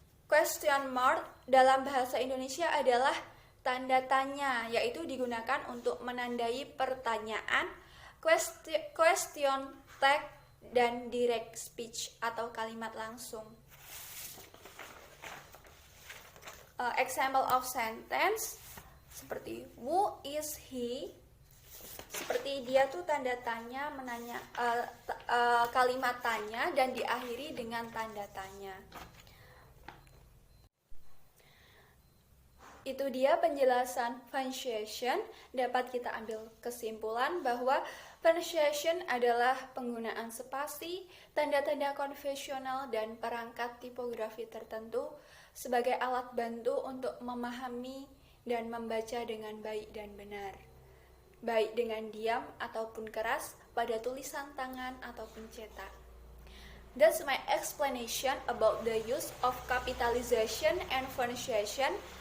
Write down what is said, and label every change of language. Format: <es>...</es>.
<id>Question mark dalam bahasa Indonesia adalah tanda tanya, yaitu digunakan untuk menandai pertanyaan, question tag, dan direct speech atau kalimat langsung.</id> <en>Example of sentence</en> <id>seperti</id> <en>who is he?</en> <id>Seperti dia tuh tanda tanya menanya kalimat tanya dan diakhiri dengan tanda tanya. Itu dia penjelasan punctuation. Dapat kita ambil kesimpulan bahwa punctuation adalah penggunaan spasi, tanda-tanda konvensional, dan perangkat tipografi tertentu sebagai alat bantu untuk memahami dan membaca dengan baik dan benar, baik dengan diam ataupun keras, pada tulisan tangan ataupun cetak.</id> <en>That's my explanation about the use of capitalization and pronunciation.</en>